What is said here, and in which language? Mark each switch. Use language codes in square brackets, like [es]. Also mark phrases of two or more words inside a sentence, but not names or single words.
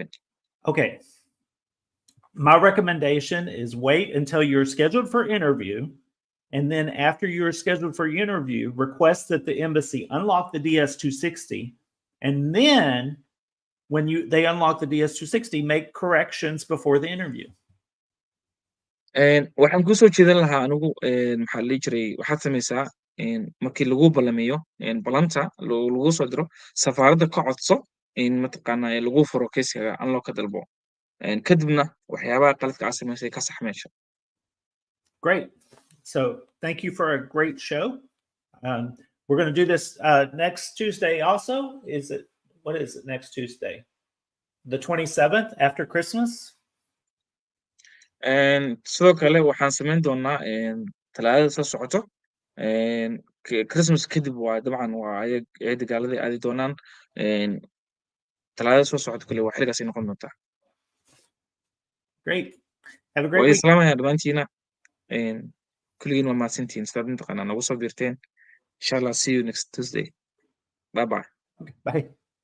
[en] Okay, my recommendation is wait until you're scheduled for interview, and then after you're scheduled for interview request that the embassy unlock the DS260, and then when they unlock the DS260, make corrections before the interview. [so] waxaan ku soo jeedan lahaa anigu maxaa la jiray waxaad samaysaa markii lagu ballamiyo ballanta lagu soo diro safaaradda ka codso in mataqaanaa lagu furo kayskaga unlock ka dalbo kadibna waxyaabaha qaladka aad samaysay ka sax meesha. [en] Great. So thank you for a great show. We're going to do this next Tuesday also. What is it next Tuesday? The 27th after Christmas? [so] sidoo kale waxaan samayn doonaa talaadada soo socoto Christmas kadib waa dabcan waa ciida gaaladii aadi doonaan talaadada soo socoto kale waa xiligaas ay noqon doontaa. [en] Great. Have a great week. [so] Islaamaya dhammaantiina kulligiin waa mahadsantihiin sidaad mataqaanaa nagu soo biirteen. [en] Inshallah see you next Tuesday. Bye bye. Bye.